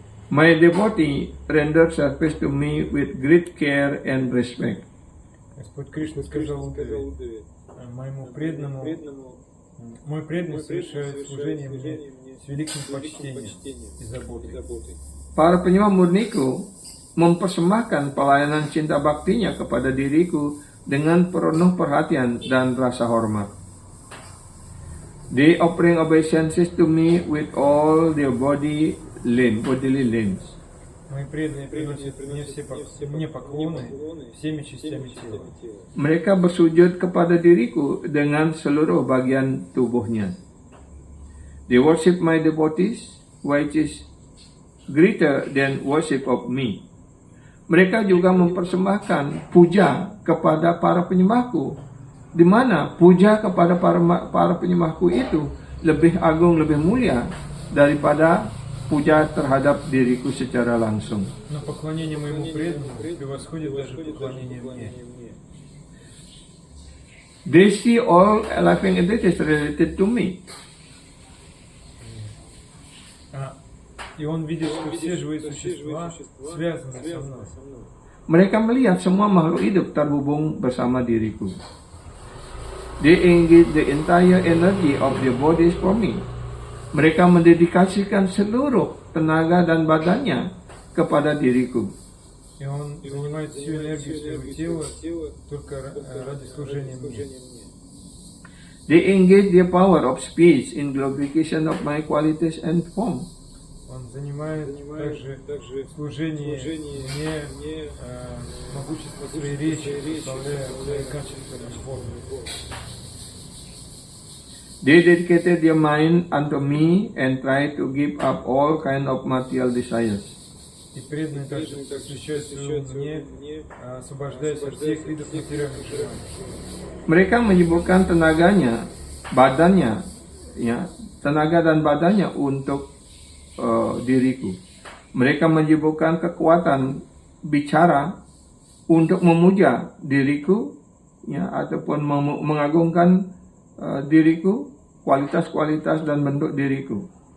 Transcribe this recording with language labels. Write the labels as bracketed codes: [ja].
[en] My devotee rendered service to me with great care and respect. [ru] Господь Кришна сказал Удаве, моему преданному, мой преданный совершает служение мне с великим почтением и заботой. [id] Para penyembah murniku mempersembahkan pelayanan cinta baktinya kepada diriku dengan penuh perhatian dan rasa hormat. [en] They offering obeisances to me with all their bodily limbs. [ru] Мои преданные приносят мне поклоны всеми частями тела. [id] Mereka bersujud kepada diriku dengan seluruh bagian tubuhnya. [en] They worship my devotees, which is greater than worship of me. [id] Mereka juga mempersembahkan puja kepada para penyembahku, di mana puja kepada para penyembahku itu lebih agung, lebih mulia daripada puja terhadap diriku secara langsung. [ru] Но поклонение моему преданному превосходит даже поклонение мне. [en] They see all living entities related to me. [ru] И он видит, что все живые существа связаны со мной. [id] Mereka melihat semua makhluk hidup terhubung bersama diriku. [en] They engage the entire energy of their bodies for me. [id] Mereka mendedikasikan seluruh tenaga dan badannya kepada diriku. [ru] И он занимает всю энергию своего тела только ради служения мне. [en] They engage their power of speech in glorification of my qualities and form. [ru] Он занимает также служение мне могущество своей речи, прославляя свои качества и формы. [en] They dedicated their mind unto me and tried to give up all kind of material desires. [ru] И преданные также посвящают свою мне, освобождаясь от всех видов материальных желаний. [id] Mereka menyibukkan tenaganya, badannya, ya, tenaga dan badannya untuk diriku. Mereka menyibukkan kekuatan bicara untuk memuja diriku, ya, ataupun mengagungkan diriku, kualitas-kualitas dan bentuk diriku.